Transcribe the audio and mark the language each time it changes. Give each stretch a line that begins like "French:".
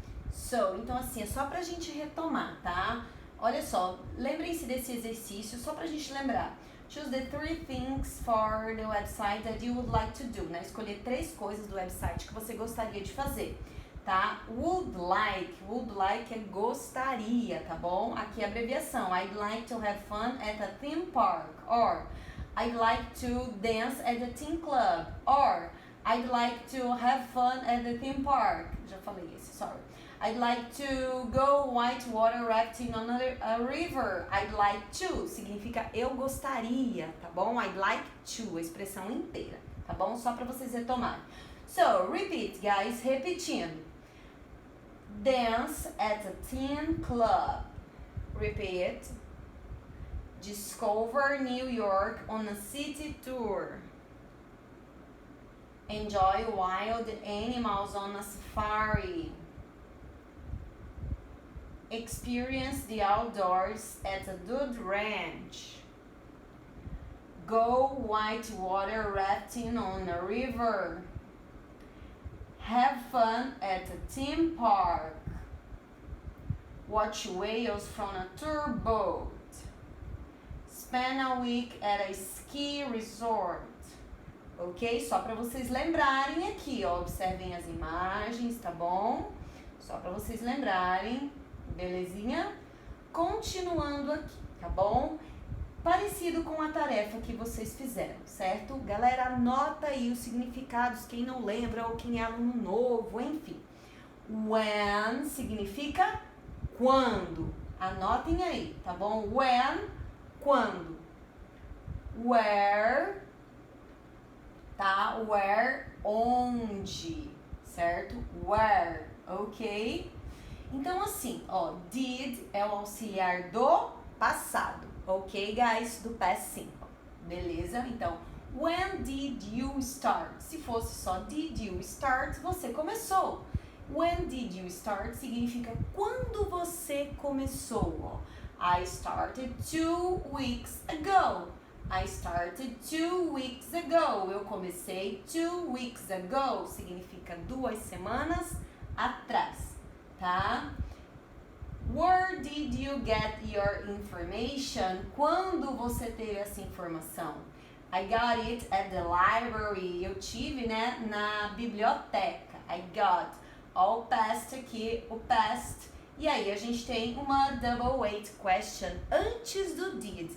Portuguese: So, então assim, é só pra gente retomar, tá? Olha só, lembrem-se desse exercício, só pra gente lembrar.
English: Choose the 3 things for the website that you would like to do, né?
Portuguese: Escolher 3 coisas do website que você gostaria de fazer, tá? Would like é gostaria, tá bom? Aqui é a abreviação.
English: I'd like to have fun at a theme park. Or, I'd like to dance at a teen club. Or, I'd like to have fun at the theme park.
Portuguese: Já falei esse,
English: sorry. I'd like to go whitewater rafting on a river.
Portuguese: I'd like to significa eu gostaria, tá bom? I'd like to, a expressão inteira, tá bom? Só para vocês retomarem.
English: So, repeat, guys, repetindo. Dance at a teen club. Repeat. Discover New York on a city tour. Enjoy wild animals on a safari. Experience the outdoors at a dude ranch. Go whitewater rafting on a river. Have fun at a theme park. Watch whales from a tour boat. Spend a week at a ski resort. Ok?
Portuguese: Só para vocês lembrarem aqui, ó. Observem as imagens, tá bom? Só para vocês lembrarem, belezinha? Continuando aqui, tá bom? Parecido com a tarefa que vocês fizeram, certo? Galera, anota aí os significados, quem não lembra ou quem é aluno novo, enfim. When significa quando. Anotem aí, tá bom? When, quando. Where, tá? Where, onde, certo?
English: Where, ok?
Portuguese: Então, assim, ó, did é o auxiliar do passado, ok, guys? Do past simple, beleza?
English: Então, when did you start?
Portuguese: Se fosse só did you start, você começou.
English: When did you start
Portuguese: significa quando você começou, ó.
English: I started 2 weeks ago. I started 2 weeks ago.
Portuguese: Eu comecei
English: 2 weeks ago.
Portuguese: Significa 2 semanas atrás, tá?
English: Where did you get your information?
Portuguese: Quando você teve essa informação?
English: I got it at the library.
Portuguese: Eu tive, né, na biblioteca. I got. Ó, o past aqui, o past. E aí a gente tem uma double weight question antes do did.